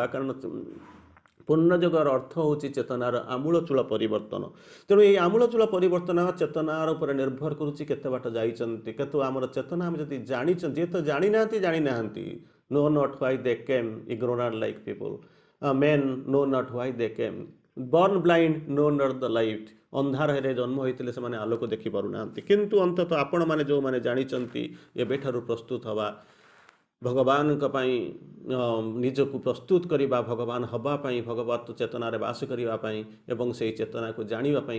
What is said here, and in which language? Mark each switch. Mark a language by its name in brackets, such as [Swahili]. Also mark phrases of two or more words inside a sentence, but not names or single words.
[Odia] କାରଣ ପୂର୍ଣ୍ଣଯୁଗର ଅର୍ଥ ହେଉଛି ଚେତନାର ଆମୂଳଚୂଳ ପରିବର୍ତ୍ତନ। ତେଣୁ ଏହି ଆମୂଳଚୂଳ ପରିବର୍ତ୍ତନ ଚେତନାର ଉପରେ ନିର୍ଭର କରୁଛି କେତେ ବାଟ ଯାଇଛନ୍ତି। କିନ୍ତୁ ଆମର ଚେତନା ଆମେ ଯଦି ଜାଣିଛନ୍ତି, ଯିଏ ତ ଜାଣିନାହାନ୍ତି, [English] know not why they came, ignorant like people, men know not why they came, born blind know not the light, [Odia] ଅନ୍ଧାରରେ ଜନ୍ମ ହୋଇଥିଲେ ସେମାନେ ଆଲୋକ ଦେଖିପାରୁନାହାନ୍ତି। କିନ୍ତୁ ଅନ୍ତତଃ ଆପଣମାନେ ଯେଉଁମାନେ ଜାଣିଛନ୍ତି, ଏବେଠାରୁ ପ୍ରସ୍ତୁତ ହେବା, ଭଗବାନଙ୍କ ପାଇଁ ନିଜକୁ ପ୍ରସ୍ତୁତ କରିବା, ଭଗବାନ ହେବା ପାଇଁ, ଭଗବତ ଚେତନାରେ ବାସ କରିବା ପାଇଁ ଏବଂ ସେହି ଚେତନାକୁ ଜାଣିବା ପାଇଁ।